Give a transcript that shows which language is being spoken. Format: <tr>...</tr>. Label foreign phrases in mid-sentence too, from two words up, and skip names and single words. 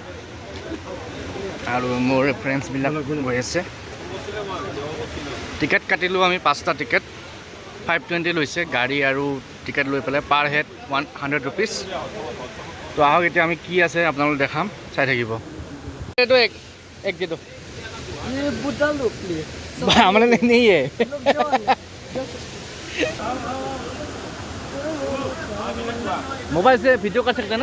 <as>আৰু মোৰ ফ্ৰেণ্ডছবিলাক গৈ আছে। টিকেট কাটিলোঁ আমি 5টা টিকেট, 520 লৈছে গাড়ী আৰু টিকেট লৈ পেলাই,</as> <en>per head 100 rupees.</en> <as>তো আহক এতিয়া আমি কি আছে আপোনালোক দেখাম, চাই থাকিব।</as> <hi>এইটো एक दे दो हमारे लिए नहीं है। मोबाइल से वीडियो कर सकते हैं ना?</hi>